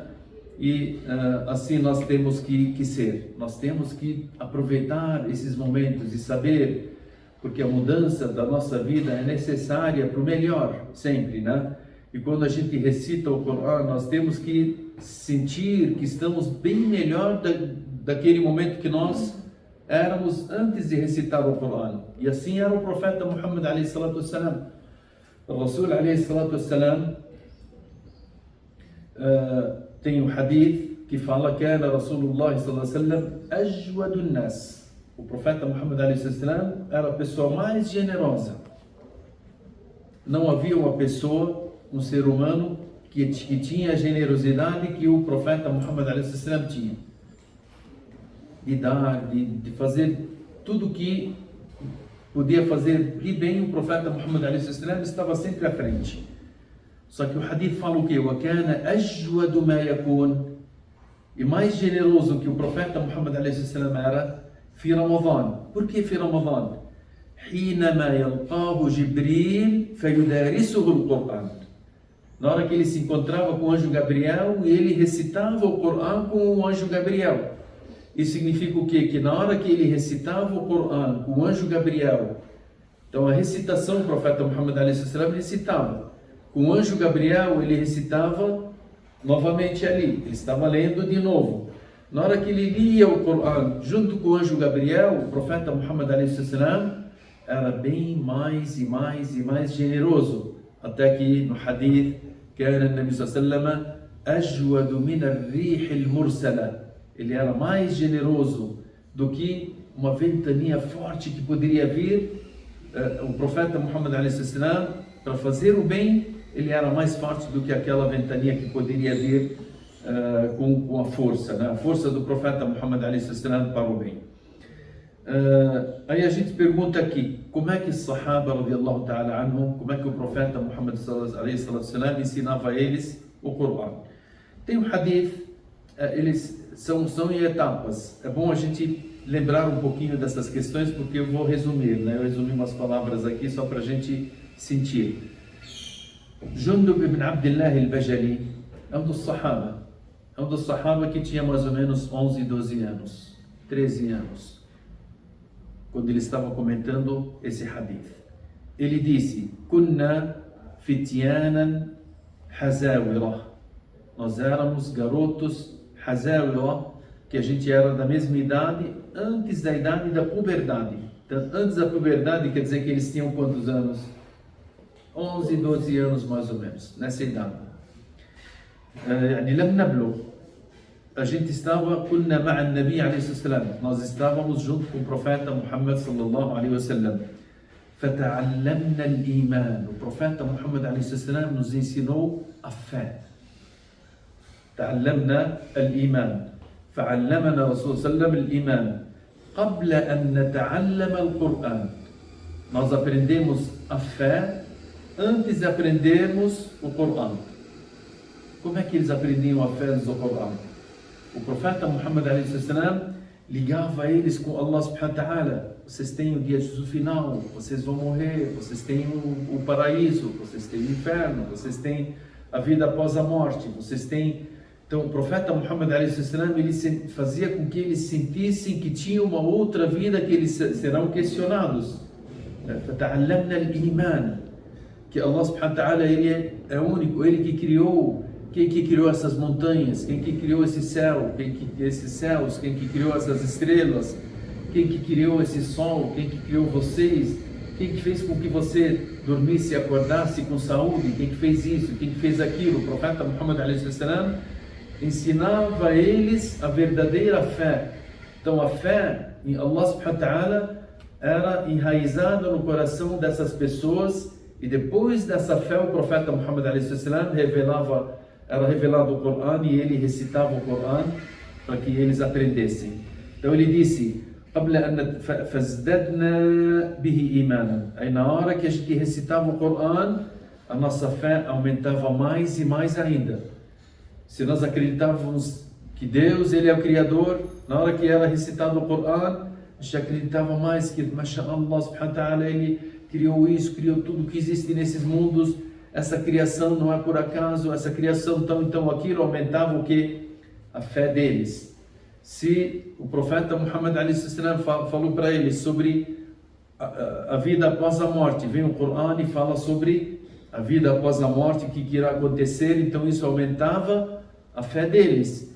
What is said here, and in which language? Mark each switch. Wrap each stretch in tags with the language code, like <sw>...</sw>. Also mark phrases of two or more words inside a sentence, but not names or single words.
<pt>E assim nós temos que ser, nós temos que aproveitar esses momentos e saber, porque a mudança da nossa vida é necessária para o melhor, sempre, né? E quando a gente recita o Corão, nós temos que sentir que estamos bem melhor daquele momento que nós éramos antes de recitar o Corão. E assim era o profeta Muhammad</pt> <ar>عليه الصلاة والسلام.</ar> <pt>O</pt> <ar>رسول عليه الصلاة والسلام</ar> <pt>tem um hadith que fala que era</pt> <ar>رسول الله صلى الله عليه وسلم أجود الناس.</ar> <pt>O profeta Muhammad</pt> <ar>عليه السلام</ar> <pt>era a pessoa mais generosa. Não havia uma pessoa, um ser humano que tinha a generosidade que o profeta Muhammad</pt> <ar>عليه السلام</ar> <pt>tinha. De dar, de fazer tudo que podia fazer de bem, o profeta Muhammad</pt> <ar>عليه السلام</ar> <pt>estava sempre à frente. Só que o hadith fala o quê?</pt> <ar>وَكَانَ أَجْوَدُ مَا يَكُونَ.</ar> <pt>E mais generoso que o profeta Muhammad</pt> <ar>عليه السلام</ar> <pt>era</pt> <ar>في رمضان.</ar> <pt>Por que</pt> <ar>في رمضان؟ حينما يلقاه جبريل فيدارسه القرآن.</ar> <pt>Na hora que ele se encontrava com o anjo Gabriel e ele recitava o Corão com o anjo Gabriel. Isso significa o quê? Que na hora que ele recitava o Corão com o anjo Gabriel Então a recitação, o profeta Muhammad a.s. recitava. Com o anjo Gabriel, ele recitava novamente ali, ele estava lendo de novo. Na hora que ele lia o Corão junto com o anjo Gabriel, o profeta Muhammad a.s. era bem mais e mais e mais generoso. Até que no hadith,</pt> <ar>كان النبي صلى الله عليه وسلم أجود من الريح المرسلة.</ar> <pt>Ele era mais generoso do que uma ventania forte que poderia vir. O profeta Muhammad a.s., para fazer o bem, ele era mais forte do que aquela ventania que poderia vir com a força, né? A força do profeta Muhammad a.s. para o bem. Aí a gente pergunta aqui, como é que os Sahaba,</pt> <ar>رضي الله تعالى عنهم,</ar> <pt>como é que o profeta Muhammad a.s. ensinava a eles o Corão? Tem um hadith, eles são em etapas. É bom a gente lembrar um pouquinho dessas questões, porque eu vou resumir, né? Eu resumi umas palavras aqui só para a gente sentir. Jundub ibn Abdullah al-Bajali é um dos Sahaba que tinha mais ou menos 11, 12 anos, 13 anos, quando ele estava comentando esse hadith. Ele disse:</pt> <ar>كنا فتيانا حزاورة.</ar> <pt>Nós éramos garotos hazawira, que a gente era da mesma idade, antes da idade da puberdade. Então, antes da puberdade quer dizer que eles tinham quantos anos? 11, 12 anos mais ou menos, nessa idade. A gente estava,</pt> <ar>كنا مع النبي عليه الصلاة والسلام,</ar> <pt>nós estávamos junto com o profeta Muhammad</pt> <ar>صلى الله عليه وسلم. فتعلمنا الإيمان.</ar> <pt>O profeta Muhammad</pt> <ar>عليه الصلاة والسلام</ar> <pt>nos ensinou a fé.</pt> <ar>تعلمنا الإيمان. فعلمنا رسول الله صلى الله عليه وسلم الإيمان قبل أن نتعلم القرآن.</ar> <pt>Nós aprendemos a fé antes de aprendermos o Corão. Como é que eles aprendiam a fé antes do Corão? O profeta Muhammad a.s. ligava eles com</pt> <ar>الله سبحانه وتعالى.</ar> <pt>Vocês têm o dia de juízo final, vocês vão morrer, vocês têm o paraíso, vocês têm o inferno, vocês têm a vida após a morte, vocês têm... Então o profeta Muhammad a.s. ele fazia com que eles sentissem que tinha uma outra vida, que eles serão questionados.</pt> <ar>فَتَعَلَّمْنَا الْإِيمَانِ, que الله سبحانه وتعالى,</ar> <pt>ele é único, ele que criou. Quem que criou essas montanhas? Quem que criou esse céu? Esses céus? Quem que criou essas estrelas? Quem que criou esse sol? Quem que criou vocês? Quem que fez com que você dormisse e acordasse com saúde? Quem que fez isso? Quem que fez aquilo? O profeta Muhammad a.s. ensinava a eles a verdadeira fé. Então a fé em</pt> <ar>الله سبحانه وتعالى</ar> <pt>era enraizada no coração dessas pessoas, e depois dessa fé o profeta Muhammad a.s. era revelado o Corão e ele recitava o Corão para que eles aprendessem. Então ele disse: aí na hora que a gente recitava o Corão, a nossa fé aumentava mais e mais ainda. Se nós acreditávamos que Deus, ele é o Criador, na hora que era recitado o Corão, a gente acreditava mais que,</pt> <ar>ما شاء الله، سبحانه وتعالى,</ar> <pt>ele criou isso, criou tudo que existe nesses mundos. Essa criação não é por acaso, essa criação então aquilo aumentava o que? A fé deles. Se o profeta Muhammad a.s. falou para eles sobre a vida após a morte, vem o Corão e fala sobre a vida após a morte, o que irá acontecer, então isso aumentava a fé deles.</pt>